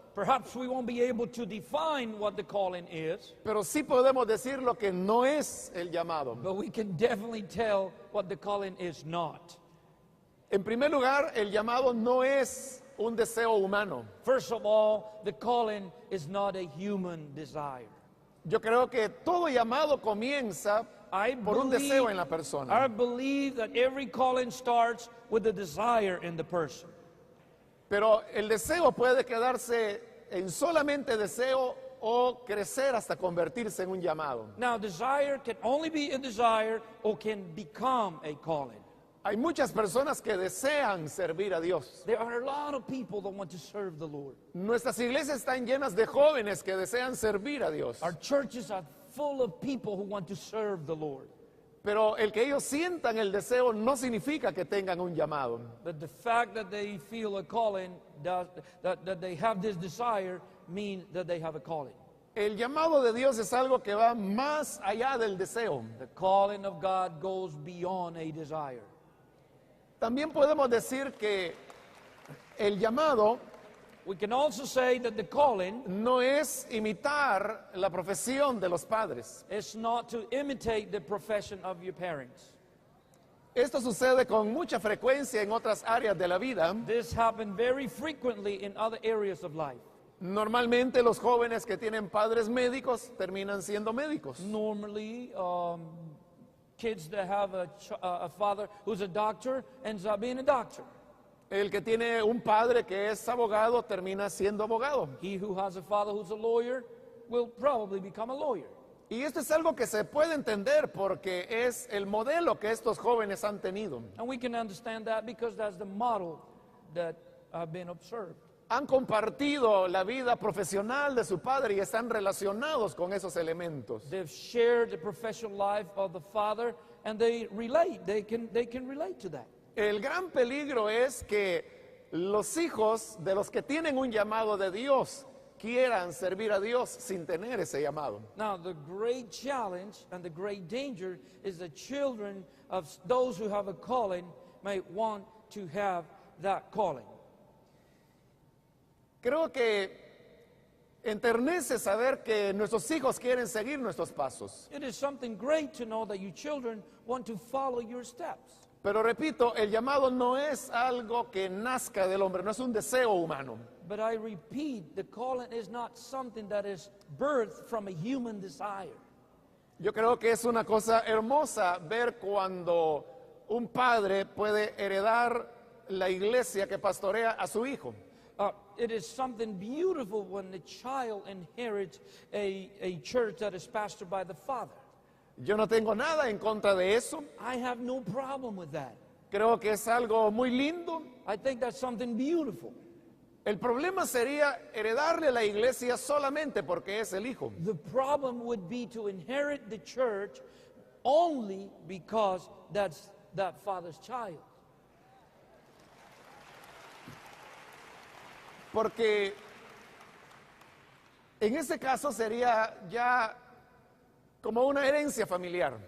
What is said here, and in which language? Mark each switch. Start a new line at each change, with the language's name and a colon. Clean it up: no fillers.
English: Perhaps we won't be able to define what the calling is,
Spanish: pero sí podemos decir lo que no es el llamado.
English: but we can definitely tell what the calling is not.
Spanish: En primer lugar, el llamado no es un deseo humano.
English: First of all, the calling is not a human desire.
Spanish: Yo creo que todo llamado comienza por un deseo en la
English: I
Spanish: persona.
English: believe that every calling starts with a desire in the person.
Spanish: Pero el deseo puede quedarse en solamente deseo o crecer hasta convertirse en un llamado.
English: Now, desire can only be a desire or can become a calling.
Spanish: Hay muchas personas que desean servir a Dios.
English: There are a lot of people that want to serve the Lord.
Spanish: Nuestras iglesias están llenas de jóvenes que desean servir a Dios.
English: Our churches are full of people who want to serve the Lord.
Spanish: Pero el que ellos sientan el deseo no significa que tengan un llamado.
English: But the fact that they feel a calling, that they have this desire, means that they have a calling.
Spanish: El llamado de Dios es algo que va más allá del deseo.
English: The calling of God goes beyond a desire.
Spanish: También podemos decir que el llamado
English: We can also say that the calling
Spanish: no es imitar la profesión de los padres.
English: is not to imitate the profession of your parents.
Spanish: Esto sucede con mucha frecuencia en otras áreas de la vida.
English: This happened very frequently in other areas of life.
Spanish: Normalmente los jóvenes que tienen padres médicos terminan siendo médicos.
English: Normally, kids that have a father who's a doctor ends up being a doctor.
Spanish: El que tiene un padre que es abogado termina siendo abogado.
English: He who has a father who's a lawyer will probably become a lawyer.
Spanish: Y esto es algo que se puede entender porque es el modelo que estos jóvenes han tenido.
English: And we can understand that because that's the model that have been observed.
Spanish: Han compartido la vida profesional de su padre y están relacionados con esos elementos.
English: They've shared the professional life of the father and they relate. They can relate to that.
Spanish: El gran peligro es que los hijos de los que tienen un llamado de Dios quieran servir a Dios sin tener ese llamado.
English: Now, the great challenge and the great danger is the children of those who have a calling may want to have that calling.
Spanish: Creo que enternece saber que nuestros hijos quieren seguir nuestros pasos.
English: It is something great to know that your children want to follow your steps.
Spanish: Pero repito, el llamado no es algo que nazca del hombre, no es un deseo humano.
English: But I repeat, the calling is not something that is birthed from a human desire.
Spanish: Yo creo que es una cosa hermosa ver cuando un padre puede heredar la iglesia que pastorea a su hijo.
English: It is something beautiful when the child inherits a church that is pastored by the father.
Spanish: Yo no tengo nada en contra de eso.
English: I have no problem with that.
Spanish: Creo que es algo muy lindo.
English: I think that's something beautiful.
Spanish: El problema sería heredarle la iglesia solamente porque es el hijo.
English: The problem would be to inherit the church only because that's that father's child.
Spanish: Porque en ese caso sería ya como una herencia familiar.